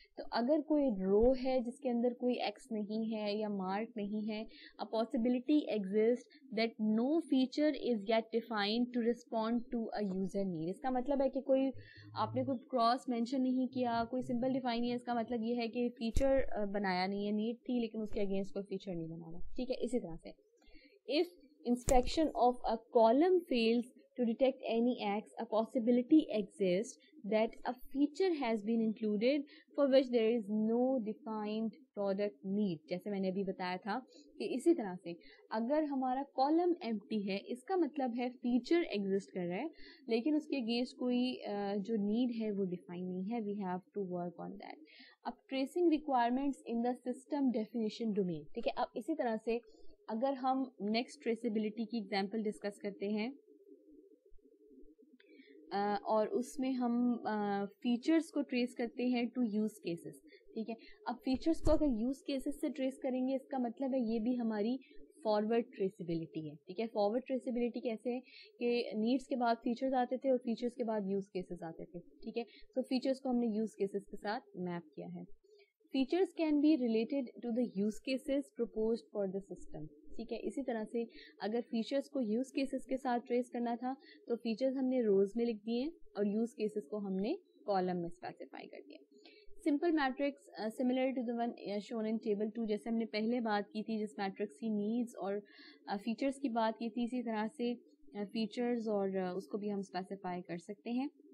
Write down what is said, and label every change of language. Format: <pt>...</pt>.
<ur>تو اگر کوئی رو ہے جس کے اندر کوئی ایکس نہیں ہے یا مارک نہیں ہے,</ur> <en>a possibility exists that no feature is yet defined to respond to a user need.</en> <ur>اس کا مطلب ہے کہ کوئی آپ نے کوئی کراس مینشن نہیں کیا, کوئی سمبل ڈیفائن نہیں ہے, اس کا مطلب یہ ہے کہ فیچر بنایا نہیں ہے, نیڈ تھی لیکن اس کے اگینسٹ کوئی فیچر نہیں بنانا. ٹھیک ہے, اسی طرح سے</ur> <en>if inspection of a column fails to detect any X, a possibility exists that a feature has been included for which there is no defined product need.</en> <ur>جیسے میں نے ابھی بتایا تھا کہ اسی طرح سے اگر ہمارا کالم ایمپٹی ہے, اس کا مطلب ہے فیچر ایگزسٹ کر رہا ہے لیکن اس کے اگینسٹ کوئی جو نیڈ ہے وہ ڈیفائن نہیں ہے.</ur> <en>We have to work on that. اب tracing requirements in the system definition domain.</en> <ur>ٹھیک ہے, اب اسی طرح سے اگر ہم نیکسٹ ٹریسیبلٹی کی ایگزامپل ڈسکس کرتے ہیں اور اس میں ہم فیچرز کو ٹریس کرتے ہیں ٹو یوز کیسز. ٹھیک ہے, اب فیچرز کو اگر یوز کیسز سے ٹریس کریں گے, اس کا مطلب ہے یہ بھی ہماری فارورڈ ٹریسیبلٹی ہے. ٹھیک ہے, فارورڈ ٹریسیبلٹی کیسے ہے کہ نیڈس کے بعد فیچرز آتے تھے اور فیچرز کے بعد یوز کیسز آتے تھے. ٹھیک ہے, تو فیچرز کو ہم نے یوز کیسز کے ساتھ میپ کیا ہے.</ur> <en>Features can be related to the use cases proposed for the system.</en> <ur>ٹھیک ہے, اسی طرح سے اگر فیچرز کو یوز کیسز کے ساتھ ٹریس کرنا تھا تو فیچرز ہم نے روز میں لکھ دیے اور یوز کیسز کو ہم نے کالم میں اسپیسیفائی کر دیا. Simple matrix similar to</ur> <en>the one shown in table 2,</en> <ur>جیسے ہم نے پہلے بات کی تھی جس میٹرکس کی نیڈز اور فیچرز کی بات کی تھی, اسی طرح سے فیچرز اور اس کو بھی ہم اسپیسیفائی کر سکتے ہیں.</ur>